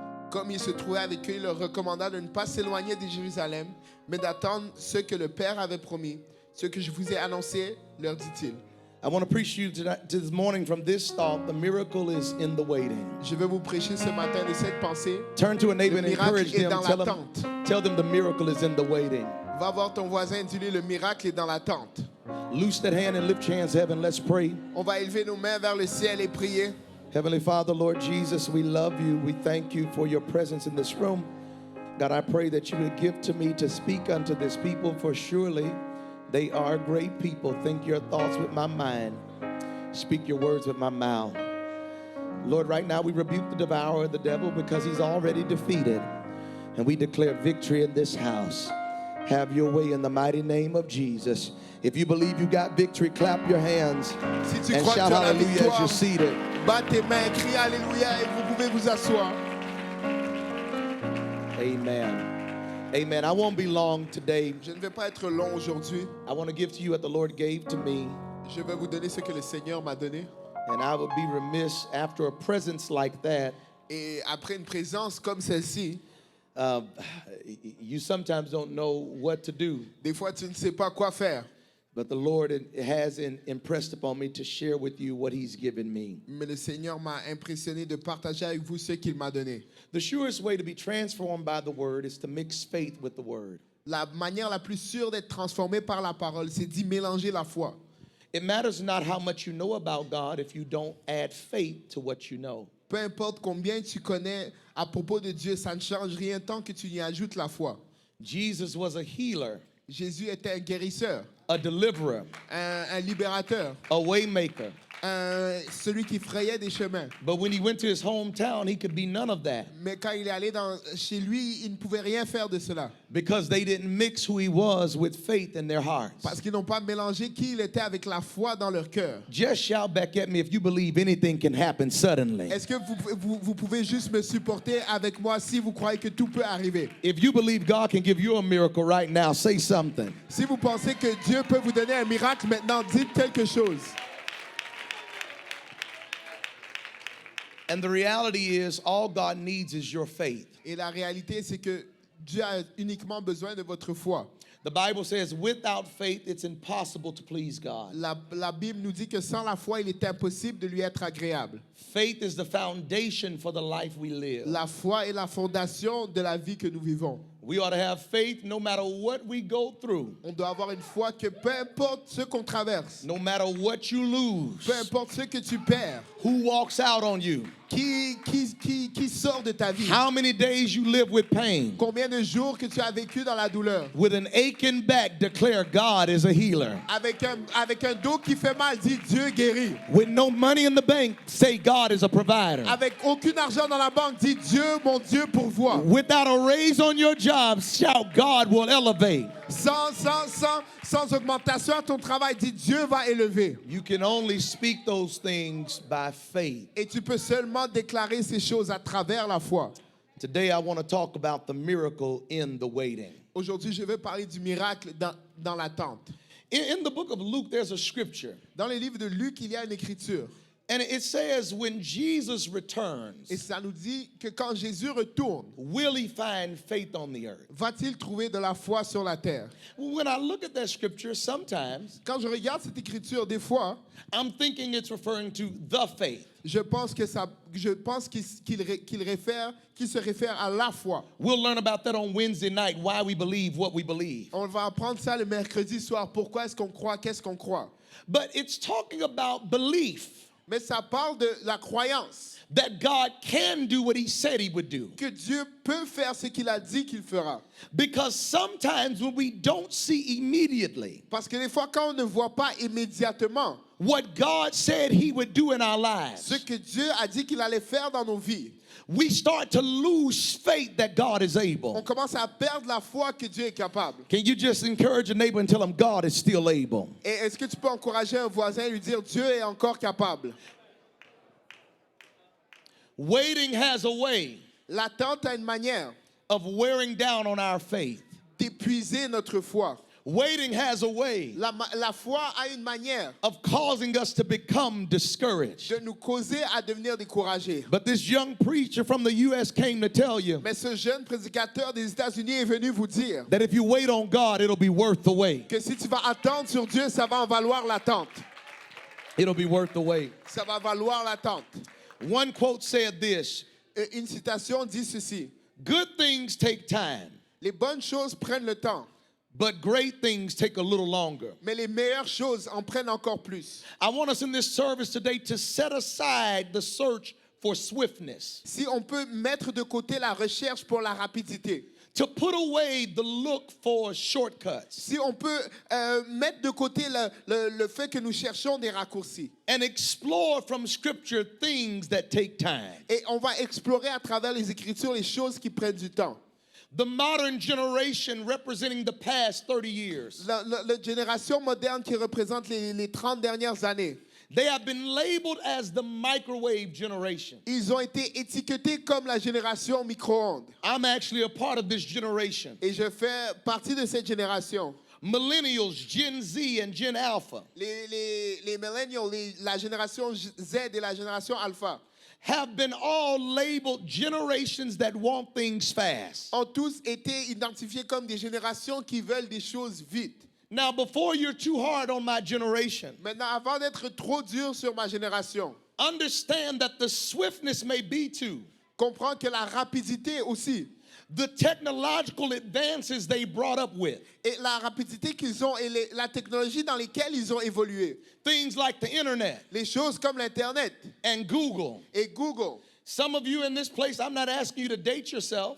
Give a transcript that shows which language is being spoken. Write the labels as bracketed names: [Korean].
[French] Comme il se trouvait avec eux, il leur recommanda de ne pas s'éloigner de Jérusalem, mais d'attendre ce que le Père avait promis. Ce que je vous ai annoncé, leur dit-il. [English] I want to preach you this morning from this thought: the miracle is in the waiting. [French] Je vais vous prêcher ce matin de cette pensée. [English] Turn to a neighbor and [French] Le miracle [English] encourage [French] est [English] them. [French] dans l'attente. [English] Tell them the miracle is in the waiting. [French] Va voir ton voisin et dis-lui, le miracle est dans l'attente. [English] Loose that hand and lift your hands, heaven. Let's pray. [French] On va élever nos mains vers le ciel et prier. [English] Heavenly Father, Lord Jesus, we love you. We thank you for your presence in this room. God, I pray that you would give to me to speak unto this people, for surely they are great people. Think your thoughts with my mind. Speak your words with my mouth. Lord, right now we rebuke the devourer, the devil, because he's already defeated. And we declare victory in this house. Have your way in the mighty name of Jesus. If you believe you got victory, clap your hands [French] Si tu [English] and [French] crois que [English] shout [French] tu as la [English] hallelujah as [French] victoire, [English] you're seated. [French] bats tes mains, crie Alléluia et vous pouvez vous asseoir. [English] Amen. Amen. I won't be long today. [French] Je ne vais pas être long aujourd'hui. [English] I want to give to you what the Lord gave to me. [French] Je vais vous donner ce que le Seigneur m'a donné. [English] And I would be remiss after a presence like that. [French] Et après une présence comme celle-ci, [English] You sometimes don't know what to do. [French] des fois tu ne sais pas quoi faire. [English] But the Lord has impressed upon me to share with you what He's given me. [French] Mais le Seigneur m'a impressionné de partager avec vous ce qu'il m'a donné. [English] The surest way to be transformed by the Word is to mix faith with the Word. [French] La manière la plus sûre d'être transformé par la parole, c'est d'y mélanger la foi. [English] It matters not how much you know about God if you don't add faith to what you know. [French] Peu importe combien tu connais à propos de Dieu, ça ne change rien tant que tu y ajoutes la foi. [English] Jesus was a healer, [French] Jésus était un guérisseur, [English] a deliverer, [French] un libérateur, [English] a waymaker. [French] celui qui frayait des chemins. [English] But when he went to his hometown, he could be none of that [French] Mais quand il est allé chez lui, il ne pouvait rien faire de cela. [English] because they didn't mix who he was with faith in their hearts. [French] Parce qu'ils n'ont pas mélangé qui il était avec la foi dans leur cœur. [English] Just shout back at me if you believe anything can happen suddenly. [French] Est-ce que vous pouvez juste me supporter avec moi si vous croyez que tout peut arriver? [English] If you believe God can give you a miracle right now, say something. [French] Si vous pensez que Dieu peut vous donner un miracle maintenant, dites quelque chose. [English] And the reality is, all God needs is your faith. [French] Et la réalité, c'est que Dieu a uniquement besoin de votre foi. [English] The Bible says, without faith, it's impossible to please God. [French] La Bible nous dit que sans la foi, il est impossible de lui être agréable. [English] Faith is the foundation for the life we live. [French] La foi est la fondation de la vie que nous vivons. [English] We ought to have faith no matter what we go through, [French] On doit avoir une foi que peu importe ce qu'on traverse, [English] no matter what you lose, [French] peu importe ce que tu perds, [English] who walks out on you, [French] qui sort de ta vie, [English] how many days you live with pain. [French] combien de jours que tu as vécu dans la douleur, [English] With an aching back, declare God is a healer. [French] avec un dos qui fait mal, dis Dieu guérit. [English] With no money in the bank, say God is a provider. [French] Avec aucun argent dans la banque, dis Dieu, mon Dieu pourvoit. [English] Without a raise on your job, shout God will elevate. [French] Sans augmentation à ton travail, dis Dieu va élever. [English] You can only speak those things by faith. [French] Et tu peux seulement déclarer ces choses à travers la foi. [English] Today I want to talk about the miracle in the waiting. [French] Aujourd'hui, je vais parler du miracle dans l'attente. [English] In the book of Luke, there's a scripture. [French] Dans le livre de Luc, il y a une écriture. [English] And it says, when Jesus returns, [French] Et ça nous dit que quand Jésus retourne, [English] will he find faith on the earth? [French] va-t-il trouver de la foi sur la terre? [English] When I look at that scripture, sometimes [French] Quand je regarde cette écriture, des fois, [English] I'm thinking it's referring to the faith. [French] je pense qu'il se réfère à la foi. [English] We'll learn about that on Wednesday night, why we believe what we believe. [French] On va apprendre ça le mercredi soir. Pourquoi est-ce qu'on croit? Qu'est-ce qu'on croit? [English] But it's talking about belief. [French] Mais ça parle de la croyance. [English] That God can do what he said he would do. [French] Que Dieu peut faire ce qu'il a dit qu'il fera. [English] Because sometimes when we don't see immediately [French] Parce que des fois, quand on ne voit pas immédiatement [English] what God said he would do in our [French] ce [English] lives, [French] que Dieu a dit qu'il allait faire dans nos vies, [English] we start to lose faith that God is [French] on [English] able. [French] commence à perdre la foi que Dieu est capable. [English] Can you just encourage a neighbor and tell him God is still able? [French] Et est-ce que tu peux encourager un voisin et lui dire Dieu est encore capable? [English] Waiting has a way [French] L'attente a une manière [English] of wearing down on our faith. [French] d'épuiser notre foi. [English] Waiting has a way [French] La foi a une manière [English] of causing us to become discouraged. [French] de nous causer à devenir découragés. [English] But this young preacher from the U.S. came to tell you [French] Mais ce jeune prédicateur des États-Unis est venu vous dire [English] that if you wait on God, it'll be worth the wait. [French] que si tu vas attendre sur Dieu, ça va en valoir l'attente. [English] It'll be worth the wait. [French] Ça va valoir l'attente. [English] One quote said this, [French] Une citation dit ceci. [English] good things take time, [French] Les bonnes choses prennent le temps, [English] but great things take a little longer. [French] mais les meilleures choses en prennent encore plus. [English] I want us in this service today to set aside the search for swiftness, [French] Si on peut mettre de côté la recherche pour la rapidité, [English] to put away the look for shortcuts, [French] si on peut mettre de côté le fait que nous cherchons des raccourcis, [English] and explore from Scripture things that take time. [French] et on va explorer à travers les Écritures les choses qui prennent du temps. [English] The modern generation representing the past 30 years, [French] La génération moderne qui représente les 30 dernières années, [English] they have been labeled as the microwave generation. [French] ils ont été étiquetés comme la génération micro-ondes. [English] I'm actually a part of this generation. [French] Et je fais partie de cette génération. [English] Millennials, Gen Z, and Gen Alpha [French] Les millennials, la génération Z et la génération Alpha [English] have been all labeled generations that want things fast. [French] ont tous été identifiés comme des générations qui veulent des choses vite. [English] Now, before you're too hard on my generation, [French] Maintenant, avant d'être trop dur sur ma génération, [English] understand that the swiftness may be to [French] comprends que la rapidité aussi, [English] the technological advances they brought up with. [French] et la rapidité qu'ils ont et la technologie dans lesquelles ils ont évolué. [English] Things like the internet [French] Les choses comme l'Internet [English] and Google. [French] et Google. [English] Some of you in this place, I'm not asking you to date yourself,